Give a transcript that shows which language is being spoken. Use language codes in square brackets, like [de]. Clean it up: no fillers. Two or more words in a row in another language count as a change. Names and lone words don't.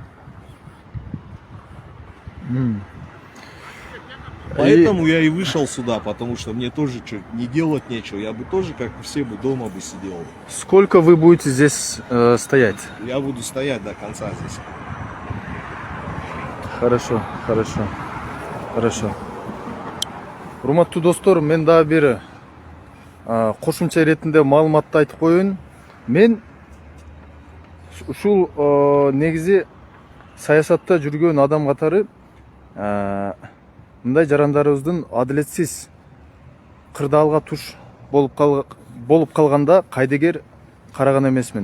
[ru] Поэтому я и вышел сюда, потому что мне тоже что, не делать нечего. Я бы тоже, как и все, бы дома бы сидел. Сколько вы будете здесь стоять? Я буду стоять до конца здесь. Хорошо. [ky] Урматтуу достор, мен дагы бир кошумча иретинде маалыматты айтып коеюн. Мен ушул негизи саясатта жүргөн адам катары мындай жарандарыбыздын адилетсиз кырдаалга туш болуп калганда кайдыгер караган эмесмин.